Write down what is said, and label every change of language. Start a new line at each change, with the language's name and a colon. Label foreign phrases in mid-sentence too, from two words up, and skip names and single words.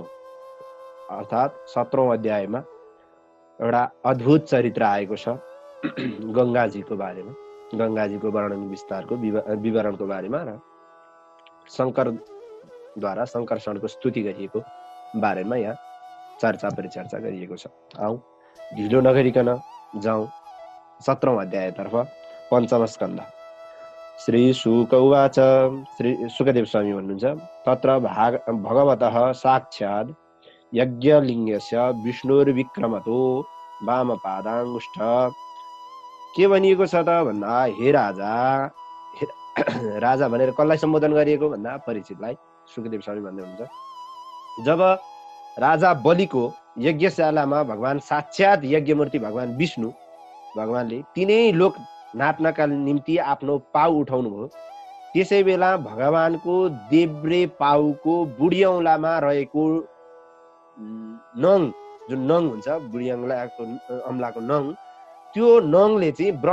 Nepali: अर्थात् 17औं अध्यायमा एउटा अद्भुत चरित्र आएको छ गङ्गाजीको बारेमा, गङ्गाजीको वर्णन विस्तारको विवरणको बारेमा र शङ्करद्वारा शङ्करशरणको स्तुति गरिएको बारेमा यहाँ चर्चा परिचर्चा गरिएको छ। आउँ ढिलो नगरिकन जाउँ 17औं अध्यायतर्फ। पञ्चम स्कन्ध।
Sanskrit: श्री शुक उवाच,
Nepali: श्री सुकदेव स्वामी भन्नुहुन्छ,
Sanskrit: तत्र भगवतः साक्षात् यज्ञलिङ्गस्य विष्णुर्विक्रमतो वामपादाङ्गुष्ठ।
Nepali: के भनिएको छ त भन्दा, हे राजा, राजा भनेर कसलाई सम्बोधन गरिएको भन्दा परीक्षितलाई सुकदेव स्वामी भन्दै हुनुहुन्छ। जब राजा बलिको यज्ञशालामा भगवान साक्षात् यज्ञमूर्ति भगवान विष्णु भगवानले तिनै लोक नाप्नका निम्ति आफ्नो पाउ उठाउनु भयो, त्यसै बेला भगवानको देब्रे पाउको बुढी औँलामा रहेको नङ, जुन नङ हुन्छ बुढी औँलाको नङ, त्यो नङले चाहिँ